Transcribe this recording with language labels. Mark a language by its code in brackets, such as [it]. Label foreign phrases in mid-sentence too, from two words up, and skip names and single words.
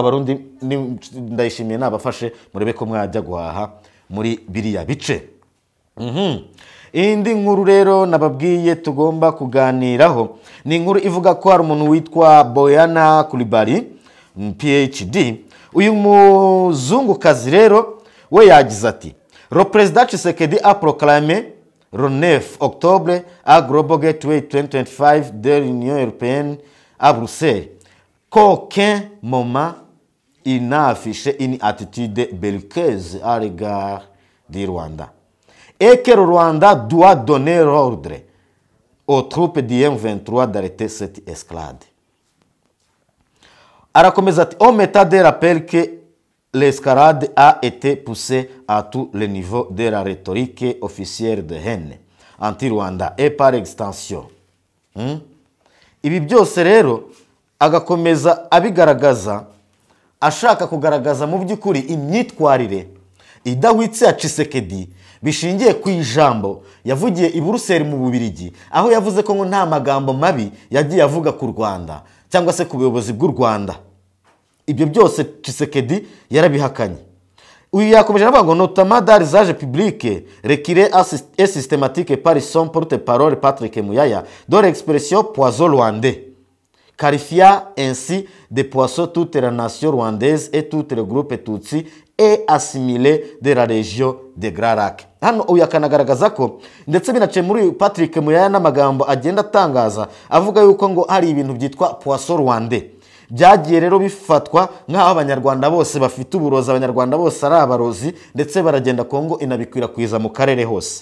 [rw] Abarundi Ndayishimiye nabafashe murebe ko mwajya guhaha muri biriya bice. Indi nkuru rero nababwiye tugomba kuganiraho ni inkuru ivuga ko hari umuntu witwa Boyana Coulibaly PhD. Uyu muzungukazi rero we yagize ati: [fr] Le président Tshisekedi a proclamé le 9 octobre à Global Gateway 2025 de l'Union européenne à Bruxelles qu'aucun moment il n'a affiché une attitude belliqueuse à l'égard du Rwanda et que le Rwanda doit donner l'ordre aux troupes du M23 d'arrêter cette escalade. [rw] Arakomeza ati: [fr] on m'état de rappel que l'escalade a été poussée à tous les niveaux de la rhétorique officielle de haine anti-Rwanda et par extension. [rw] Ibi byose rero agakomeza abigaragaza, ashaka kugaragaza mu by'ukuri imyitwarire idahwitse ya Tshisekedi bishingiye ku ijambo yavugiye i Buruseli mu Bubiligi, aho yavuze ko ngo nta magambo mabi yagiye avuga ku Rwanda cyangwa se ku buyobozi bw'u Rwanda. Ibyo byose Tshisekedi yarabihakanye. uyu yakomeje avuga ngo [fr] notamment dans l'usage public requéré et systématique par son porte-parole Patrick Muyaya dans l'expression poisson rwandais, qualifiant ainsi de poisson toute la nation rwandaise et tout le groupe Tutsi et assimilé de la région de Grand Lac. [rw] Hano uyu akanagaragaza ko ndetse binaciye muri Patrick Muyaya n'amagambo agenda atangaza avuga yuko ngo hari ibintu byitwa [fr] poisson rwandais [rw] byagiye rero bifatwa nk'aho abanyarwanda bose bafite uburozi, abanyarwanda bose ari abarozi, ndetse baragenda Kongo inabikwirakwiza mu karere hose.